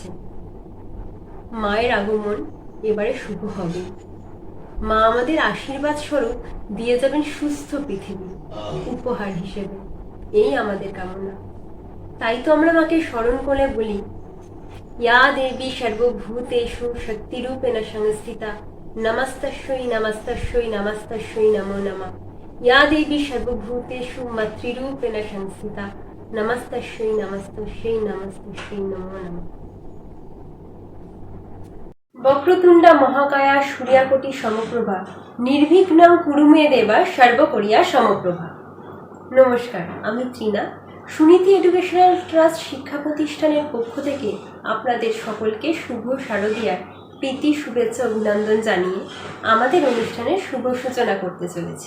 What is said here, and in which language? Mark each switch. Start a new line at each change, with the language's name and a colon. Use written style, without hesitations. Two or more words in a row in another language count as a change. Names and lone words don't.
Bangla: মায়ের আগমন এবারে শুভ হবে। মা আমাদের আশীর্বাদ স্বরূপ দিয়ে যাবেন সুস্থ পৃথিবী উপহার হিসেবে, এই আমাদের কামনা। তাই তো আমরা মাকে স্মরণ করে বলি,
Sanskrit: ইয়া দেবী সর্বভূতেষু শক্তিরূপেণ সংস্থিতা, নমস্তস্যৈ নমস্তস্যৈ নমস্তস্যৈ নমো নমঃ। ইয়া দেবী সর্বভূতেষু মাতৃরূপেণ সংস্থিতা, নমস্তস্যৈ নমস্তস্যৈ নমস্তস্যৈ নমো নমঃ। বক্রতুণ্ডা মহাকায়া সূর্যাকোটি সমপ্রভা, নির্বিঘ্নং কুরু মে দেবা সর্বকরিয়া সমপ্রভা।
Bangla: নমস্কার, আমি ত্রিনা। সুনীতি এডুকেশনাল ট্রাস্ট শিক্ষা প্রতিষ্ঠানের পক্ষ থেকে আপনাদের সকলকে শুভ শারদীয়ার প্রীতি, শুভেচ্ছা, অভিনন্দন জানিয়ে আমাদের অনুষ্ঠানের শুভ সূচনা করতে চলেছি।